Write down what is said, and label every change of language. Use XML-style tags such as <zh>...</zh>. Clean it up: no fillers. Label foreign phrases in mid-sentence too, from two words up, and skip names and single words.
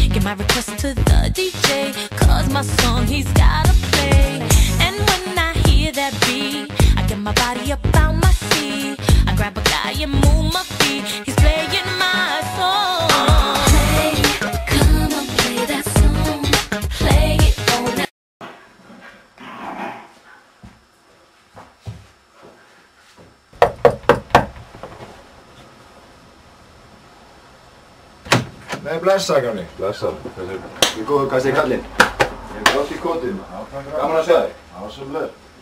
<en>my request to the DJ, cause my song he's gotta play. And when I hear that beat, I get my body up on my feet. I grab a guy and move my feet. He's playing my song. Play, come on, play that song. Play it all night.</en> <is>Nei, blessa, Grani. Blessa. Ég góður, hvað segir kallinn? Ég er grátt í kotið. Gaman að sjá þig. Já, svolítið.</is>